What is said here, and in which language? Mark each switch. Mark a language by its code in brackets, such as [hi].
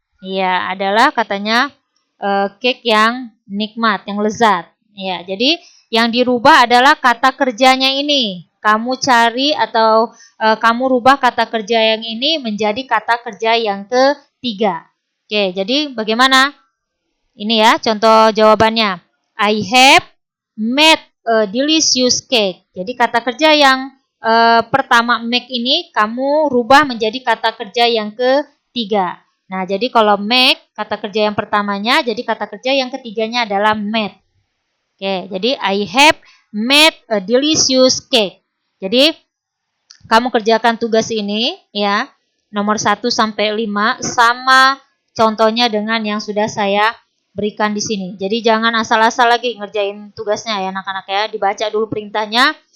[id] Ya, adalah katanya cake yang nikmat, yang lezat. Ya, jadi yang dirubah adalah kata kerjanya ini. Kamu cari atau kamu rubah kata kerja yang ini menjadi kata kerja yang ketiga. Oke, jadi bagaimana? Ini ya contoh jawabannya. [en] I have made a delicious cake. [id] Jadi kata kerja yang pertama make ini kamu rubah menjadi kata kerja yang ketiga. Nah, jadi kalau make kata kerja yang pertamanya, jadi kata kerja yang ketiganya adalah made. [en] Oke, jadi I have made a delicious cake. [id] Jadi kamu kerjakan tugas ini ya, nomor 1 sampai 5 sama contohnya dengan yang sudah saya berikan di sini. Jadi jangan asal-asal lagi ngerjain tugasnya ya anak-anak ya, dibaca dulu perintahnya.